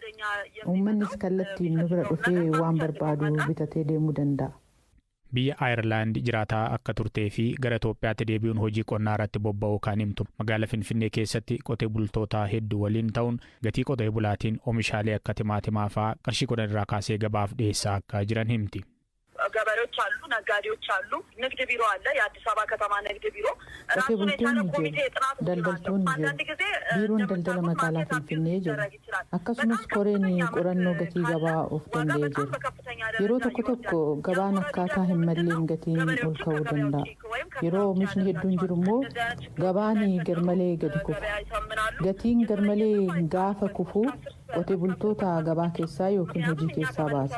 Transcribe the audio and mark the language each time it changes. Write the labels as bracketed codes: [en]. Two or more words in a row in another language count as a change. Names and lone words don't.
[om] Uummannis kallattiin nu bira dhufee waan barbaadu bitatee deemuu danda'a. Biyya Ayirlaand jiraataa akka turtee fi gara Itoophiyaatti deebi'uun hojii qonnaa irratti bobba'uu kan himtu magaalaa Finfinnee keessatti qotee bultoota hedduu waliin ta'uun gatii qotee bulaatiin oomishaalee akka timaatimaa fa'aa qarshii 10 irraa kaasee gabaaf dhiyeessaa akka jiran himti. [am] ገበሬዎች አሉ፣ ነጋዴዎች አሉ፣ ንግድ ቢሮ አለ፣ የአዲስ አበባ ከተማ ንግድ ቢሮ ራሱን የቻለ ኮሚቴ ጥናት አንዳንድ ጊዜ ቢሮን ደልደለ [om] magaalaa Finfinnee jira. Akkasumas koreen qorannoo gatii gabaa of danda'ee jira. Yeroo tokko gabaan akkaataa hin malleen gatiin ol ka'uu danda'a. Yeroo oomishni hedduun jiru immoo gabaan garmalee gadi kufa. Gatiin garmalee gaafa kufu qotee bultoota gabaa keessaa yookiin hojii keessaa baasa.